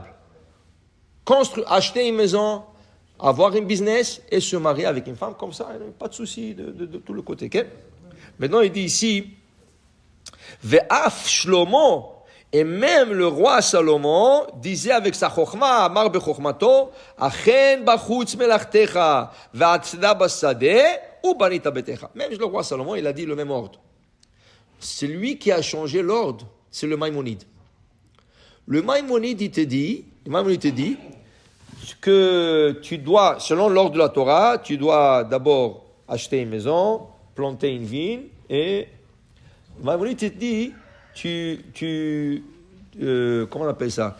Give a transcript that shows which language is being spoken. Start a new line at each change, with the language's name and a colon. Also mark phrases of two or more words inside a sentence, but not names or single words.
French: Acheter une maison, avoir un business et se marier avec une femme comme ça, pas de souci de tout le côté. Okay? Maintenant, il dit ici,
Hebrew: ואף שלמה,
French: et même le roi Salomon disait avec sa chokhma,
Hebrew: אמר בחכמתו, הכן בחוץ מלאכתך, ועתדה בשדה, ובנית ביתך.
French: Même le roi Salomon, il a dit le même ordre. C'est lui qui a changé l'ordre, c'est le Maïmonide. Le Maïmonide te dit que tu dois, selon l'ordre de la Torah, tu dois d'abord acheter une maison, planter une vigne, et le Maïmonide te dit, comment on appelle ça?